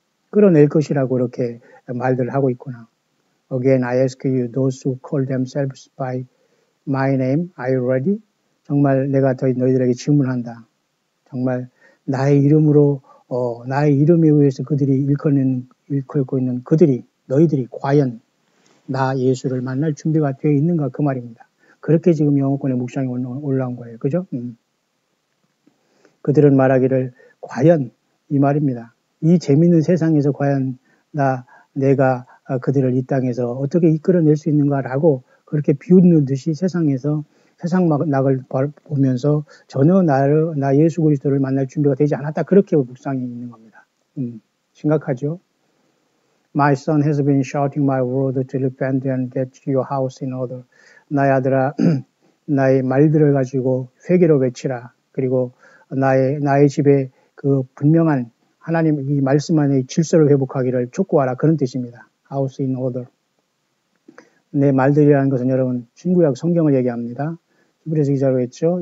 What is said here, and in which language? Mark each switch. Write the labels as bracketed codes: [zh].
[ko] 끌어낼 것이라고 이렇게 말들을 하고 있구나. [en] Again, I ask you, those who call themselves by my name, are you ready? [ko] 정말 내가 너희들에게 질문한다. 정말 나의 이름에 의해서 그들이 일컬고 있는 너희들이 과연 나 예수를 만날 준비가 되어 있는가 그 말입니다. 그렇게 지금 영어권의 묵상이 올라온 거예요. 그죠? 그들은 말하기를 과연 이 말입니다. 이 재밌는 세상에서 과연 내가 그들을 이 땅에서 어떻게 이끌어낼 수 있는가라고 그렇게 비웃는 듯이 세상 낙을 보면서 전혀 나 예수 그리스도를 만날 준비가 되지 않았다. 그렇게 묵상이 있는 겁니다. 심각하죠? [en] My son has been shouting my word to repent and get your house in order. [ko] 나의 아들아, 나의 말들을 가지고 회개로 외치라. 그리고 나의 집에 그 분명한 하나님 이 말씀 안에 질서를 회복하기를 촉구하라. 그런 뜻입니다. House in order. 내 말들이라는 것은 여러분 신구약 성경을 얘기합니다. 히브리서 기자로 했죠.